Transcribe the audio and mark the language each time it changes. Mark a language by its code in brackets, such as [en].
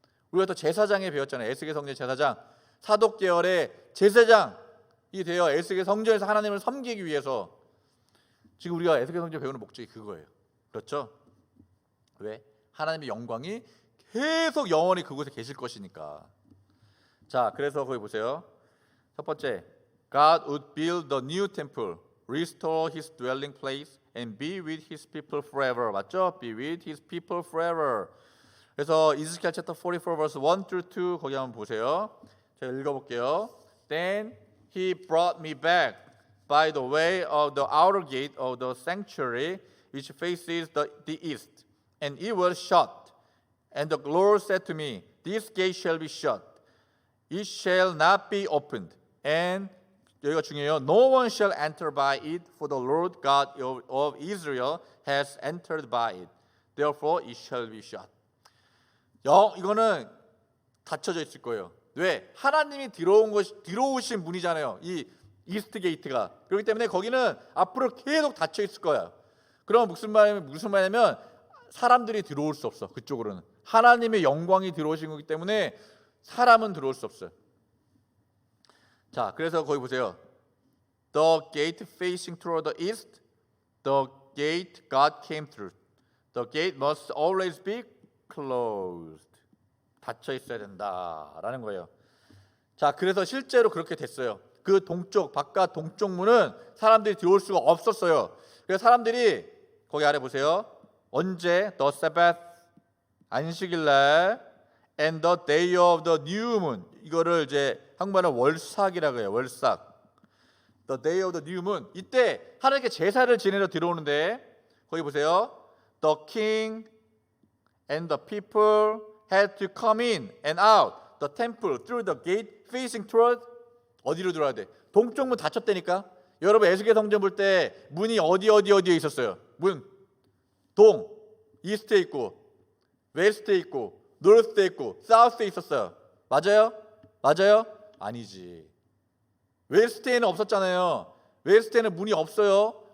[ko] 우리가 또 제사장에 배웠잖아요. 에스겔 성전 제사장. 사독 계열의 제사장이 되어 에스겔 성전에서 하나님을 섬기기 위해서 지금 우리가 에스겔 성전 배우는 목적이 그거예요. 그렇죠? 왜? 하나님의 영광이 계속 영원히 그곳에 계실 것이니까. 자, 그래서 거기 보세요. 첫 번째, [en] God would build the new temple, restore His dwelling place, and be with His people forever. [ko] 맞죠? [en] Be with His people forever. [ko] 그래서 이스라엘 챕터 44 verse 1 through 2 거기 한번 보세요. 제가 읽어볼게요. [en] Then He brought me back by the way of the outer gate of the sanctuary, which faces the east. And it was shut. And the Lord said to me, This gate shall be shut. It shall not be opened. [ko] And 여기가 중요해요. [en] No one shall enter by it, for the Lord God of Israel has entered by it. Therefore it shall be shut. [ko] 이거는 닫혀져 있을 거예요. 왜? 하나님이 들어오신 문이잖아요. 이 이스트 게이트가. 그렇기 때문에 거기는 앞으로 계속 닫혀 있을 거야. 그럼 무슨 말이냐면 사람들이 들어올 수 없어. 그쪽으로는 하나님의 영광이 들어오신 거기 때문에 사람은 들어올 수 없어요. 자, 그래서 거기 보세요. [en] The gate facing toward the east, the gate God came through. The gate must always be closed. [ko] 닫혀 있어야 된다라는 거예요. 자, 그래서 실제로 그렇게 됐어요. 그 동쪽 바깥 동쪽 문은 사람들이 들어올 수가 없었어요. 그래서 사람들이 거기 아래 보세요. 언제 [en] the Sabbath [ko] 안식일 날 [en] and the day of the new moon [ko] 이거를 이제 한국말은 월삭이라고 해요. 월삭. [en] The day of the new moon [ko] 이때 하나님께 제사를 지내러 들어오는데 거기 보세요. [en] The king and the people had to come in and out the temple through the gate facing toward [ko] 어디로 들어와야 돼? 동쪽 문 닫혔다니까. 여러분 에스겔 성전 볼 때 문이 어디에 있었어요? 문 동, 이스트에 있고 웨스트에 있고 노스에 있고 사우스에 있었어요. 맞아요? 맞아요? 아니지. 웨스트에는 없었잖아요. 웨스트에는 문이 없어요.